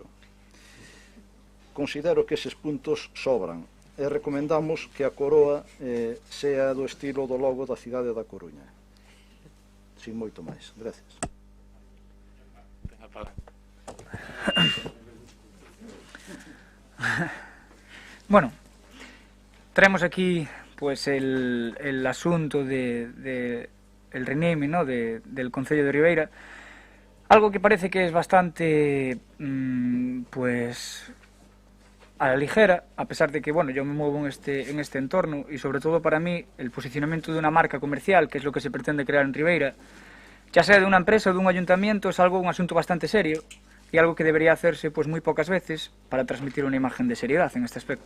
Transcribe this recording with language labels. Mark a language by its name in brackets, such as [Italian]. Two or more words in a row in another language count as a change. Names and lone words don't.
[Galician] Considero que eses puntos sobran e recomendamos que a coroa sea do estilo do logo da cidade da Coruña. Sin moito máis. Gracias. [Spanish] Bueno, traemos aquí pues el asunto el rename, ¿no?, del Concello de Ribeira, algo que parece que es bastante pues a la ligera, a pesar de que, bueno, yo me muevo en este entorno y sobre todo para mí el posicionamiento de una marca comercial, que es lo que se pretende crear en Ribeira, ya sea de una empresa o de un ayuntamiento, es un asunto bastante serio y algo que debería hacerse pues muy pocas veces para transmitir una imagen de seriedad en este aspecto.